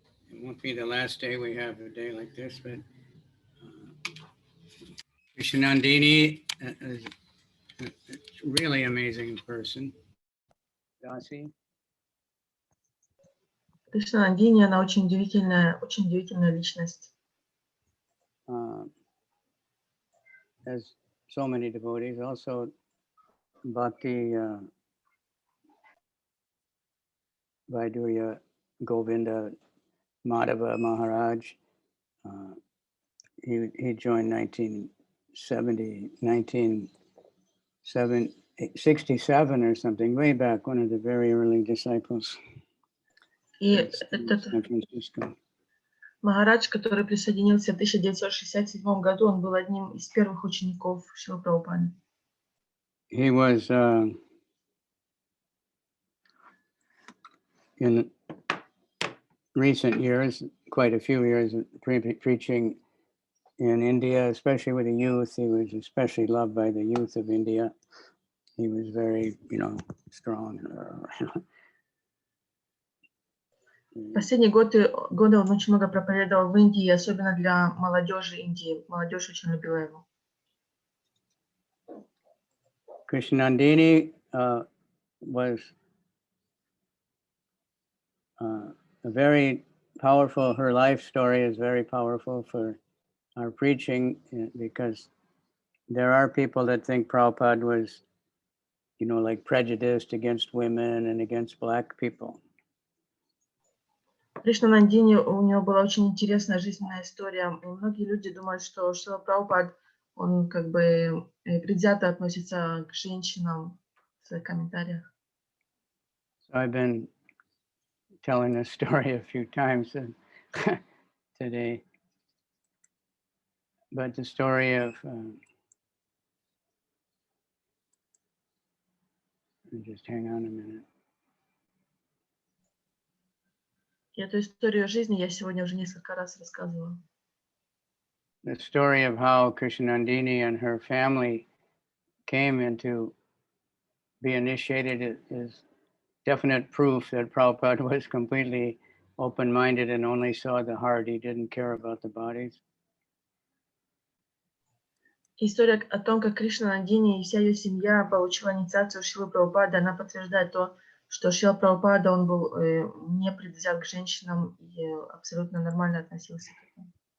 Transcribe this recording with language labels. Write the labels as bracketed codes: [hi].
[en] It won't be the last day we have a day like this, but Krishnandini is a really amazing person. Dasi. [ru] Кришнандини, она очень удивительная личность. [en] As so many devotees, also Bhakti Vaidurya Govinda Madhava Maharaj. He joined 1967 or something, way back, one of the very early disciples. [ru] И этот Махарадж, который присоединился в 1967 году, он был одним из первых учеников Шрилы Прабхупады. [en] He was in recent years, quite a few years, preaching in India, especially with the youth. He was especially loved by the youth of India. He was very, strong. [ru] Последние годы он очень много проповедовал в Индии, особенно для молодежи Индии. Молодежь очень любила его. [en] Krishnandini was a very powerful, her life story is very powerful for our preaching because there are people that think Prabhupada was, like prejudiced against women and against black people. [ru] Кришнанандини, у него была очень интересная жизненная история. И многие люди думают, что Шрила Прабхупад, он как бы предвзято относится к женщинам в своих комментариях. [en] So I've been telling this story a few times today, but the story of just hang on a minute. [ru] И эту историю жизни я сегодня уже несколько раз рассказывала. [en] The story of how Krishnandini and her family came into be initiated is definite proof that Prabhupada was completely open-minded and only saw the heart. He didn't care about the bodies. [ru] История о том, как Кришнанандини и вся ее семья получила инициацию Шрилы Прабхупады, она подтверждает то, что Шрила Прабхупада, он был не предвзят к женщинам и абсолютно нормально относился к этому.